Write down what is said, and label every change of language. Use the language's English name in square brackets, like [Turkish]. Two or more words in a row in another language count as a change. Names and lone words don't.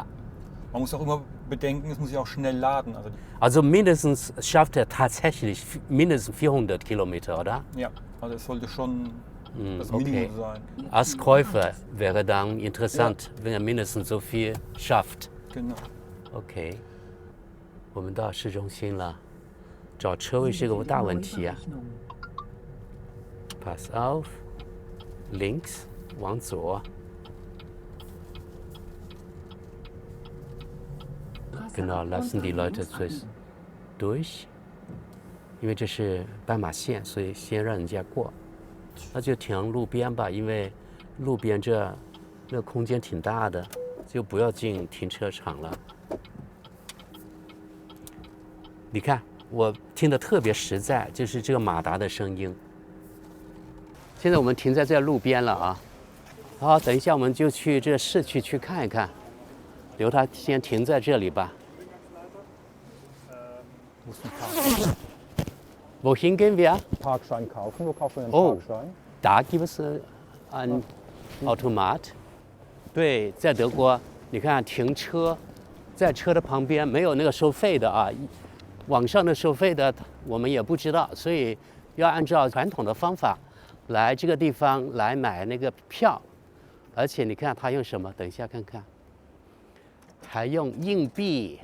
[German] Man muss auch immer bedenken, es muss sich auch schnell laden. Also mindestens schafft er tatsächlich mindestens 400 Kilometer, oder? Ja, also es sollte schon das okay. Minimum sein. Als Käufer wäre dann interessant, wenn er mindestens so viel schafft. Genau. [Chinese] OK，我们到市中心了，找车位是个大问题啊。 [German] Pass auf, links [Chinese] 往左。 [German] Genau, lassen die Leute zuerst durch， [Chinese] 因为这是斑马线，所以先让人家过。那就停路边吧，因为路边这空间挺大的，就不要进停车场了。你看，我听得特别实在，就是这个马达的声音。现在我们停在这路边了啊，好，等一下我们就去这市区去看一看，留它先停在这里吧。 [German] Wohin gehen wir? Parkschein kaufen, wo kaufen wir einen Oh. Parkschein? Da gibt es ein Automat。 [Chinese] 对，在德国，你看停车，在车的旁边没有那个收费的啊，网上的收费的我们也不知道，所以要按照传统的方法来这个地方来买那个票。而且你看他用什么？等一下看看，还用硬币。